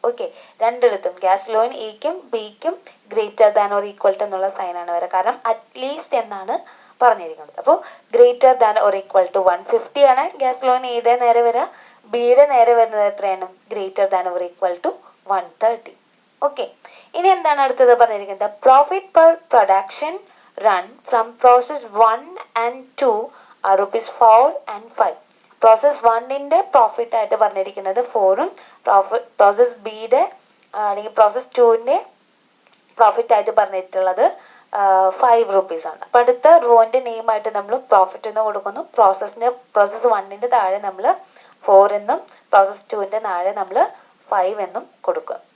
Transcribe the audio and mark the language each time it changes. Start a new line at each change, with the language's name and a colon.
Malayalam: Okay, രണ്ടിടത്തും gas ലോയിൻ എക്കും ബിക്കും greater than or equal to എന്നുള്ള sign ആണ് വരാ, കാരണം അറ്റ്ലീസ്റ്റ് എന്നാണ് പറഞ്ഞിരിക്കുന്നത്. അപ്പോൾ greater than or equal to 150 ആണ് ഗ്യാസ് ലോയിൻ എയുടെ നേരെ വരാ. ബിയുടെ നേരെ വരുന്നത് എത്രയാണ്? Greater than or equal to 130. Okay, ഇനി എന്താണ് അടുത്തത് പറഞ്ഞിരിക്കുന്നത്?
English: Profit per production run from process 1 and 2 are ₹4 and 5.
Malayalam: Process 1ന്റെ profit ആയിട്ട് പറഞ്ഞിരിക്കുന്നത് 4ഉം പ്രോസസ് ബിയുടെ അല്ലെങ്കിൽ പ്രോസസ് 2ന്റെ പ്രോഫിറ്റ് ആയിട്ട് പറഞ്ഞിട്ടുള്ളത് ₹5 ആണ്. അപ്പം അടുത്ത റോന്റെ നെയിം ആയിട്ട് നമ്മൾ പ്രോഫിറ്റ് എന്ന് കൊടുക്കുന്നു. പ്രോസസ് 1ന്റെ താഴെ നമ്മൾ 4 എന്നും പ്രോസസ് 2ന്റെ താഴെ നമ്മൾ 5 എന്നും കൊടുക്കുക.